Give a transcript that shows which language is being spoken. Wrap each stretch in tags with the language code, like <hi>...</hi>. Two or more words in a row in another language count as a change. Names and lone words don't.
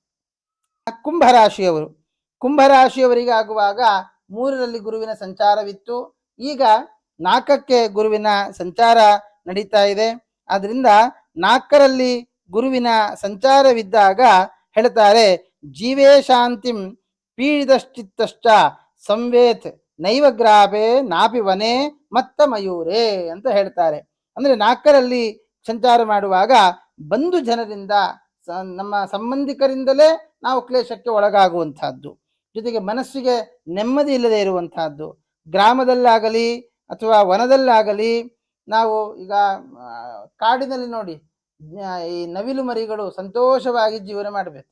<kn>ಕುಂಭರಾಶಿಯವರು, ಕುಂಭರಾಶಿಯವರಿಗೆ ಆಗುವಾಗ 3ರಲ್ಲಿ ಗುರುವಿನ ಸಂಚಾರವಿತ್ತು, ಈಗ 4ಕ್ಕೆ ಗುರುವಿನ ಸಂಚಾರ ನಡೀತಾ ಇದೆ. ಆದ್ರಿಂದ 4ರಲ್ಲಿ ಗುರುವಿನ ಸಂಚಾರವಿದ್ದಾಗ ಹೇಳ್ತಾರೆ,</kn> <sa>ಜೀವೇ ಶಾಂತಿಂ ಪೀಡಿತಶ್ಚಿತ್ತಶ್ಚ ಸಂವೇತ್ ನೈವ ಗ್ರಾಪೆ ನಾಪಿ ವನೆ ಮತ್ತ ಮಯೂರೇ</sa> <kn>ಅಂತ ಹೇಳ್ತಾರೆ. ಅಂದ್ರೆ 4ರಲ್ಲಿ ಸಂಚಾರ ಮಾಡುವಾಗ ಬಂಧು ಜನರಿಂದ, ನಮ್ಮ ಸಂಬಂಧಿಕರಿಂದಲೇ ನಾವು ಕ್ಲೇಶಕ್ಕೆ ಒಳಗಾಗುವಂತಹದ್ದು, ಜೊತೆಗೆ ಮನಸ್ಸಿಗೆ ನೆಮ್ಮದಿ ಇಲ್ಲದೆ ಇರುವಂತಹದ್ದು. ಗ್ರಾಮದಲ್ಲಾಗಲಿ ಅಥವಾ ವನದಲ್ಲಾಗಲಿ, ನಾವು ಈಗ ಕಾಡಿನಲ್ಲಿ ನೋಡಿ, ಈ ನವಿಲು ಮರಿಗಳು ಸಂತೋಷವಾಗಿ ಜೀವನ ಮಾಡಬೇಕು.</kn>